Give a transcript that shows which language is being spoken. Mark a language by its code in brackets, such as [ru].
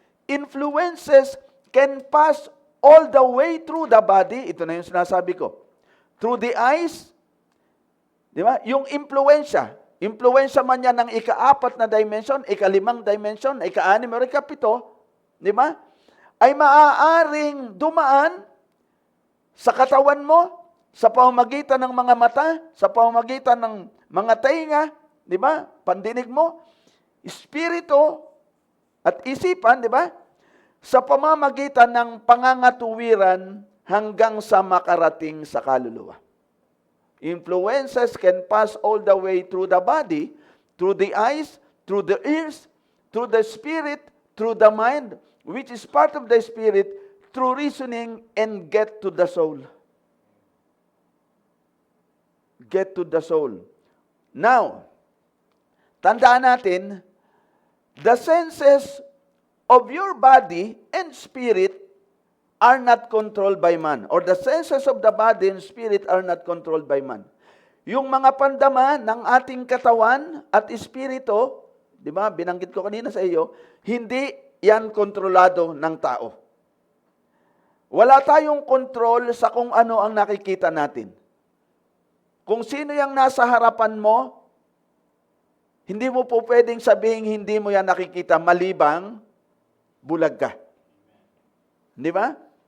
[en] Influences can pass all the way through the body. [tl] Ito na yung sinasabi ko. [en] Through the eyes, [tl] di ba? Yung impluensya man yan ng ika-4 na dimension, ika-5 dimension, ika-6 o ika-7, di ba? Ay maaaring dumaan sa katawan mo, sa pamamagitan ng mga mata, sa pamamagitan ng mga tainga, di ba? Pandinig mo, espiritu at isipan, di ba? Sa pamamagitan ng pangangatuwiran hanggang sa makarating sa kaluluwa. [en] Influences can pass all the way through the body, through the eyes, through the ears, through the spirit, through the mind, which is part of the spirit, through reasoning, and get to the soul. Get to the soul. Now, [tl] tandaan natin, [en] the senses of your body and spirit are not controlled by man. Or the senses of the body and spirit are not controlled by man. [tl] Yung mga pandama ng ating katawan at espiritu, di ba, binanggit ko kanina sa iyo, hindi yan kontrolado ng tao. Wala tayong control sa kung ano ang nakikita natin. Kung sino yung nasa harapan mo, hindi mo po pwedeng sabihin hindi mo yan nakikita malibang bulag ka. Di ba?